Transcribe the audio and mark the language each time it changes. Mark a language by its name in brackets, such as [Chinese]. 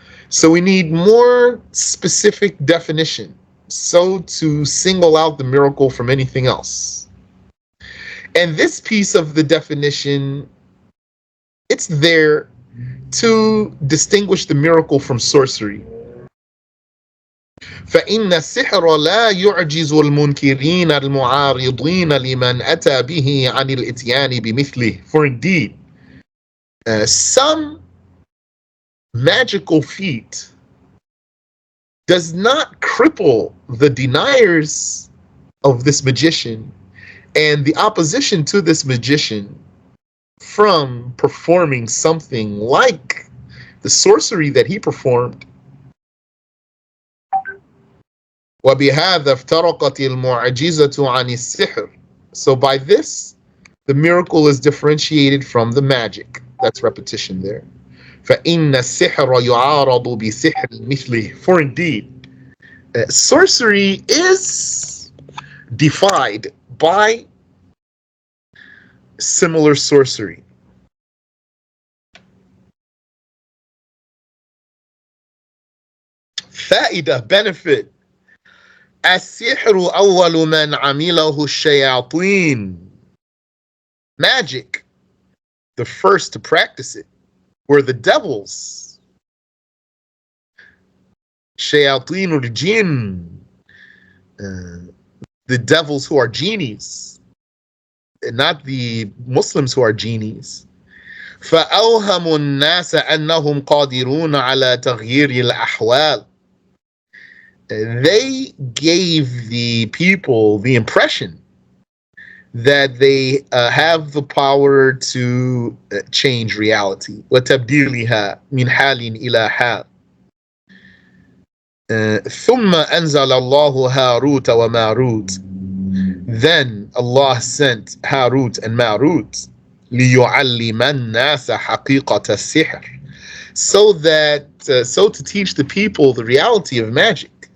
[English] So we need more specific definition so to single out the miracle from anything else. And this piece of the definition, it's there to distinguish the miracle from sorcery. [Arabic] فإن السحر لا يعجز المنكرين المعارضين لمن أتى به عن الإتيان بمثله. [English] For indeed, some magical feat does not cripple the deniers of this magician and the opposition to this magician from performing something like the sorcery that he performed. [Arabic] وبهذا افترقت المعجزة عن السحر. [English] So by this, the miracle is differentiated from the magic. That's repetition there. [Arabic] فإن السحر يعارض بسحر مثله. [English] For indeed, sorcery is defied by similar sorcery. [Arabic] فائدة, [English] benefit. [Arabic] السحر أول من عمله الشياطين. [English] Magic, the first to practice it, were the devils. [Arabic] شياطين الجن, [English] the devils who are genies, not the Muslims who are genies. [Arabic] فأوهموا الناس أنهم قادرون على تغيير الأحوال. [English] They gave the people the impression that they have the power to change reality. [Arabic] وتبديلها من حال إلى حال. ثم أنزل الله هاروت وماروت. [English] Then Allah sent Harut and Marut [Arabic] ليعلم الناس حقيقة السحر, [English] so that so to teach the people the reality of magic.